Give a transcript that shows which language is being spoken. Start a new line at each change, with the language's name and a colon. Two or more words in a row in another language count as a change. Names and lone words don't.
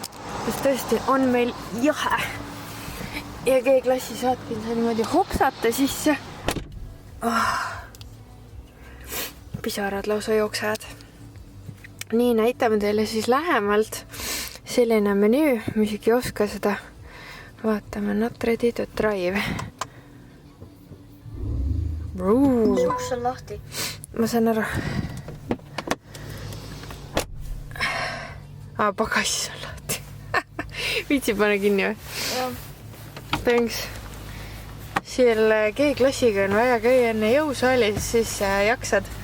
Estonian: Sest tõesti on meil jahe. Ja G-klassi saatkin sa niimoodi hopsata sisse. Pisarad lausa jooksevad. Nii, näitame teile siis lähemalt. Selline menüü, mis ei oska seda. Vaatame,
English: not ready to drive.
Estonian: Uks on lahti. Ma saan aru. Pagasis on lahti. Viitsi pane kinni või? Jah. Thanks. Selle G-klassiga on vaja käia enne jõusaalis, siis jaksad.